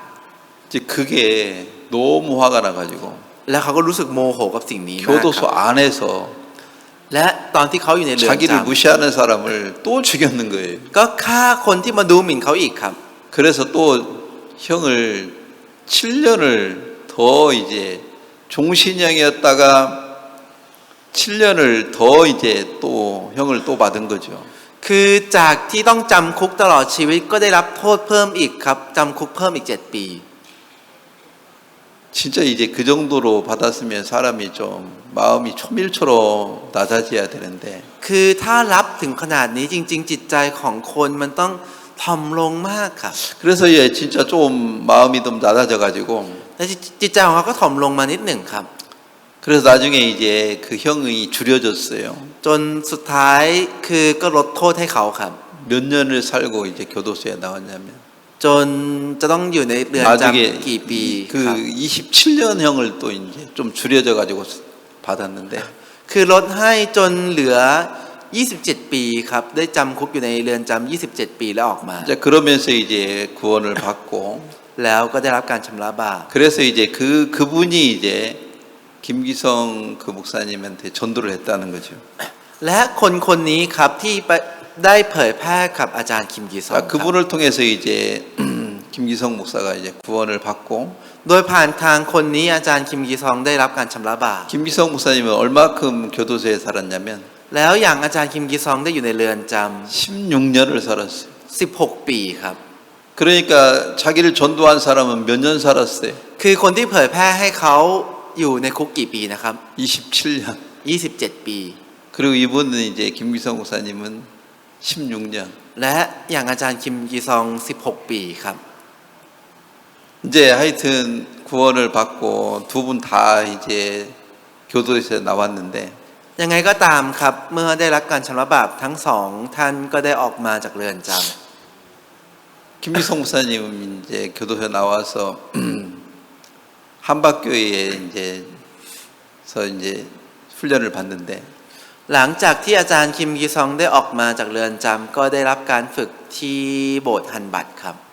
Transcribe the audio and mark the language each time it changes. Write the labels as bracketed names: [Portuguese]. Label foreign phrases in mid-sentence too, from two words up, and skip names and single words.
[Korean] 이제 그게 너무 화가 나가지고 [Thai] แล้วเขาก็รู้สึกโมโหกับสิ่งนี้มากค [Korean] 교도소 [Thai] รับ [Korean] 안에서 [Thai] และตอนที่เขาอยู่ในเรือน [Korean] 자기를 [Thai] จำ [Korean] 무시하는 사람을 또 죽였는 거예요. [Thai] ก็ฆ่าคนที่มาดูหมิ่นเขาอีกครับ [Korean] 그래서 또 형을 7년을 더 이제 종신형이었다가 7년을 더 이제 또 형을 또 받은 거죠. [Thai] คือจากที่ต้องจำคุกตลอดชีวิตก็ได้รับโทษเพิ่มอีกครับจำคุกเพิ่มอีก7 ปี [Korean] 진짜 이제 그 정도로 받았으면 사람이 좀 마음이 초밀초로 낮아져야 되는데 [Thai] คือถ้ารับถึงขนาดนี้จริงๆจิตใจของคนมันต้องถ่อมลงมากครับ [Korean] 그래서 진짜 좀 마음이 좀 낮아져 가지고 [Thai] แต่จิตใจของเขาก็ถ่อมลงมานิดหนึ่งครับ [Korean] 그래서 나중에 이제 그 형이 줄여줬어요. [Thai] จนสุดท้ายคือก็ลดโทษให้เขาครับ [Korean] 몇 년을 살고 이제 교도소에 나왔냐면 [Thai] จนจะต้องอยู่ในเรือนจำกี่ปี [Korean] 나중에 [Thai] ครับ [Korean] 그 27년형을 또 이제 좀 줄여져 가지고 받았는데 [Thai] คือลดให้จนเหลือ 27 ปีครับได้จำคุกอยู่ในเรือนจำ27 ปีแล้วออกมา [Korean] 이제 그러면서 이제 구원을 받고 [Thai] แล้วก็ได้รับการชำระบาป [Korean] 그래서 이제 그분이 이제 김기성 그 목사님한테 전도를 했다는 거죠. [Thai] และคนนี้ครับที่ได้เผยแพร่กับอาจารย์คิมกีซองครับ [Korean] 그분을 통해서 이제 김기성 목사가 이제 구원을 받고 [Thai] โดยผ่านทางคนนี้อาจารย์คิมกีซองได้รับการชำระบาป [Korean] 김기성 목사님은 얼마큼 교도소에 살았냐면 [Thai] แล้วอย่างอาจารย์คิมกีซองได้อยู่ในเรือนจ [Korean] 16년을 살았어요. [Thai] ำ16 ปีครับ [Korean] 그러니까 자기를 전도한 사람은 몇 년 살았어요? [Thai] คือคนที่เผยแพร่ให้เขาอยู่ในคุกกี่ปีนะครับ [Korean] 27년. [Thai] 27 ปี [Korean] 그리고 이분은 이제 김기성 목사님은 16년. [Thai] และอย่างอาจารย์คิมกีซอง16 ปีครับ [Korean] 이제 하여튼 구원을 받고 두 분 다 이제 교도에서 나왔는데 [Thai] ยังไงก็ตามครับเมื่อได้รับการชำระบาปทั้งสองท่านก็ได้ออกมาจากเรือนจ [Korean] 김기성 목사님은 이제 교도소에 나와서 한박교회에 이제서 이제 훈련을 받는데 [Thai] ำหลังจากที่อาจารย์คิมกีซองได้ออกมาจากเรือนจำก็ได้รับการฝึกที่โบสถ์ฮันบัตครับ